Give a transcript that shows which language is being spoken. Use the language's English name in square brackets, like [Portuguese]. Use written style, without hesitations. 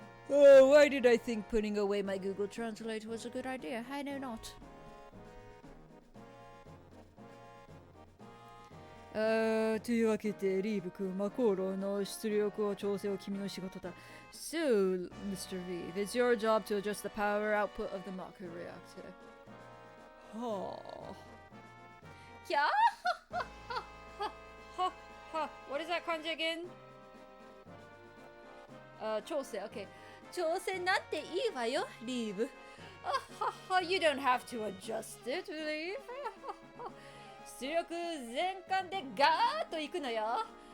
[English] Oh, why did I think putting away my Google Translate was a good idea? I know not. [Japanese] というわけで、リーブ君、マコーロの出力を調整を君の仕事だ。 [English] So, Mr. Reeve, it's your job to adjust the power output of the Mako reactor. Kya? What is that kanji again? 調整, okay. [Japanese] 調整なんていいわよ、リーブ。 [English] You don't have to adjust it, Reeve. [Japanese] 出力全開でガーッといくのよ。